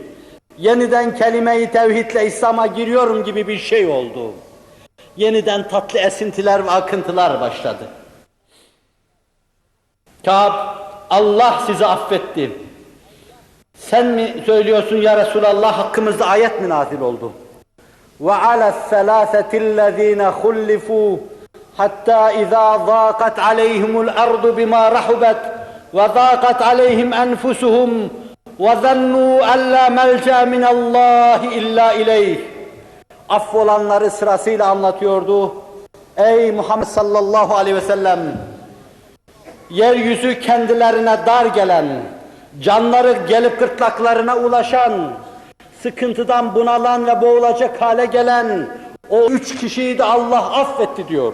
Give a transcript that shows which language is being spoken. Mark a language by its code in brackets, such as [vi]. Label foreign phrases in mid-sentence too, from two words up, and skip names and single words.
[tr] Yeniden kelime-i tevhidle İslam'a giriyorum gibi bir şey oldu. Yeniden tatlı esintiler ve akıntılar başladı. Kâb, Allah sizi affetti. Sen mi söylüyorsun [ar] يا رسول الله, [tr] hakkımızda ayet mi nazil oldu? [ar] وَعَلَى الثَّلَاثَةِ الَّذ۪ينَ خُلِّفُوا حَتَّى اِذَا ضَاقَتْ عَلَيْهِمُ الْأَرْضُ بِمَا رَحُبَتْ وَضَاقَتْ عَلَيْهِمْ أَنْفُسُهُمْ وَظَنُّوا أَنْ لَا مَلْجَأَ مِنَ اللّٰهِ إِلَّا إِلَيْهِ. [tr] Affolanları sırasıyla anlatıyordu. Ey Muhammed [ar] صلى الله عليه وسلم! [tr] yeryüzü kendilerine dar gelen, canları gelip gırtlaklarına ulaşan, sıkıntıdan bunalan ve boğulacak hale gelen o 3 kişiyi de Allah affetti diyor.